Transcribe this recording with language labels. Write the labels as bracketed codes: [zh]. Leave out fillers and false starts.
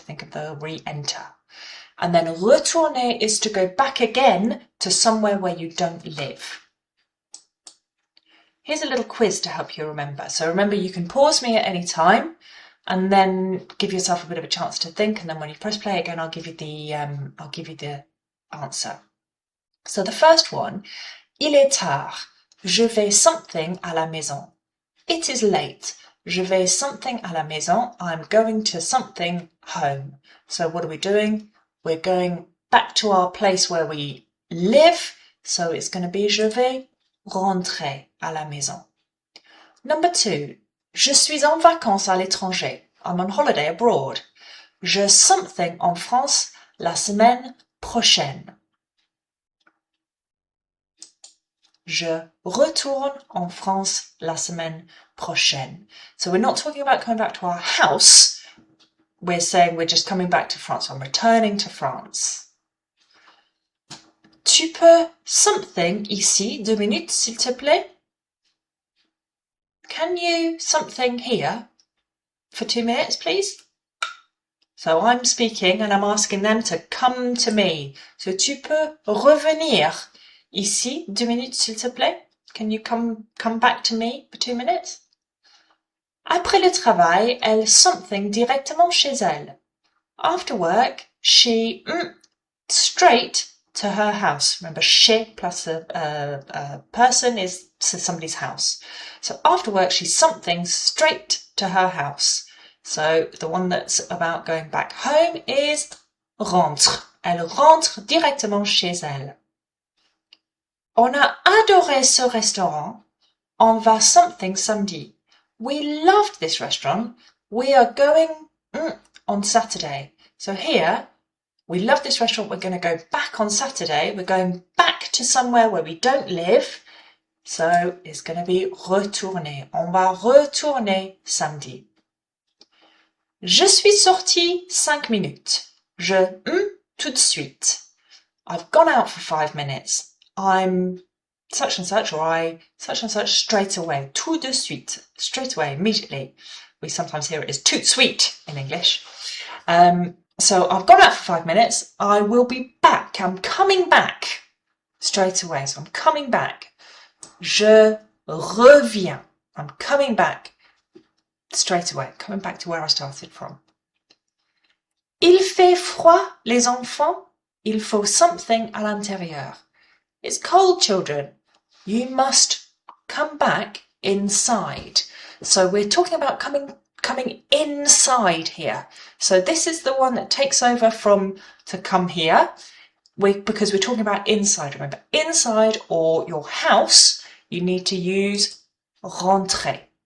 [en] Think of the re-enter. And then retourner is to go back again to somewhere where you don't live. Here's a little quiz to help you remember. So remember, you can pause me at any time and then give yourself a bit of a chance to think. And then when you press play again, I'll give you the answer. So the first one, [fr] il est tard. Je vais something à la maison. [en] It is late. [fr] Je vais something à la maison. [en] I'm going to something home. So what are we doing? We're going back to our place where we live. So it's going to be [fr] je vais rentrer à la maison. [en] Number 2. [fr] Je suis en vacances à l'étranger. [en] I'm on holiday abroad. [fr] Je something en France la semaine prochaine. Je retourne en France la semaine prochaine. [en] So we're not talking about coming back to our house. we're saying we're just coming back to France. I'm returning to France. [fr] Tu peux something ici 2 minutes, s'il te plaît? [en] Can you something here for 2 minutes, please? So I'm speaking and I'm asking them to come to me. [fr] So tu peux revenir ici 2 minutes, s'il te plaît? [en] Can you come back to me for 2 minutes? [fr] Après le travail, elle something directement chez elle. [en] After work, she straight to her house. Remember, chez plus a person is somebody's house. So after work, she's something straight to her house. So the one that's about going back home is rentre. [fr] Elle rentre directement chez elle. On a adoré ce restaurant. On va something samedi. [en] We loved this restaurant. We are going on Saturday. So here, we love this restaurant. We're going to go back on Saturday. We're going back to somewhere where we don't live. So it's going to be retourner. [fr] On va retourner samedi. Je suis sortie 5 minutes. Je tout de suite. [en] I've gone out for 5 minutes. I'm such and such, or I such and such straight away. [fr] Tout de suite. [en] Straight away, immediately. We sometimes hear it as tout de suite in English. So I've gone out for 5 minutes. I will be back. I'm coming back straight away. So I'm coming back. [fr] Je reviens. [en] I'm coming back straight away. Coming back to where I started from. [fr] Il fait froid, les enfants. Il faut something à l'intérieur. [en] It's cold, children. You must come back inside. So we're talking about coming inside here. So this is the one that takes over from to come here, because we're talking about inside. Remember, inside or your house, you need to use rentrer.